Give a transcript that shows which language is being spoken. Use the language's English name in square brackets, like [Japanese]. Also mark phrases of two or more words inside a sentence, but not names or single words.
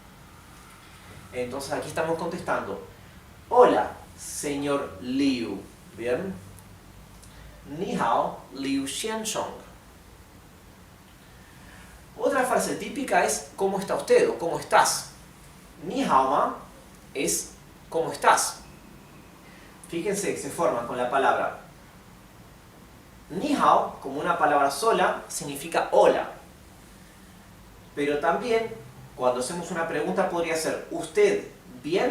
[Spanish] Entonces aquí estamos contestando, hola, señor Liu, ¿bien? [Chinese] 你好，刘先生. [Spanish] Otra frase típica es ¿cómo está usted? O ¿cómo estás? [Chinese] 你好吗 [Spanish] es ¿cómo estás? Fíjense que se forma con la palabra [Chinese] 你好, [Spanish] como una palabra sola, significa hola. Pero también, cuando hacemos una pregunta, podría ser ¿usted bien?